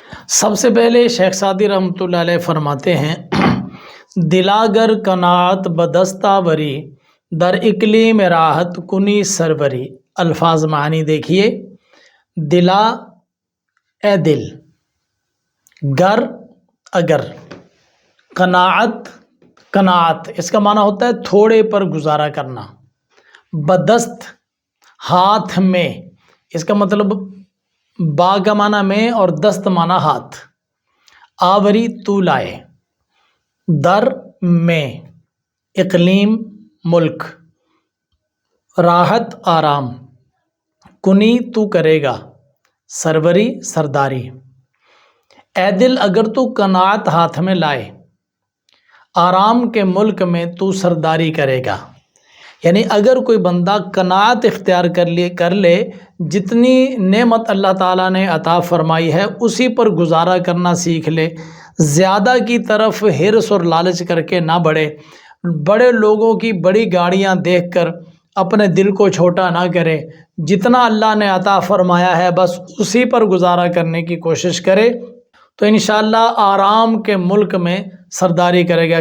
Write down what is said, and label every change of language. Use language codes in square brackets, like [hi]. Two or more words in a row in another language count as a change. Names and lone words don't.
[ur] سب سے پہلے شیخ سعدی رحمۃ اللہ علیہ فرماتے ہیں [fa] دلاگر قناعت بدستہ وری در اقلیم راحت کنی سروری۔ [ur] الفاظ معنی دیکھیے، دلا اے دل، گر اگر، قناعت قناعت اس کا معنی ہوتا ہے تھوڑے پر گزارا کرنا، بدست ہاتھ میں، اس کا مطلب با کا معنی میں اور دست معنی ہاتھ، آوری تو لائے، در میں اقلیم ملک، راحت آرام، کنی تو کرے گا، سروری سرداری۔ اے دل اگر تو قناعت ہاتھ میں لائے، آرام کے ملک میں تو سرداری کرے گا، یعنی اگر کوئی بندہ قناعت اختیار کر لے، جتنی نعمت اللہ تعالیٰ نے عطا فرمائی ہے اسی پر گزارا کرنا سیکھ لے، زیادہ کی طرف حرص اور لالچ کر کے نہ بڑھے، بڑے لوگوں کی بڑی گاڑیاں دیکھ کر اپنے دل کو چھوٹا نہ کرے، جتنا اللہ نے عطا فرمایا ہے بس اسی پر گزارا کرنے کی کوشش کرے تو انشاءاللہ آرام کے ملک میں سرداری کرے گا۔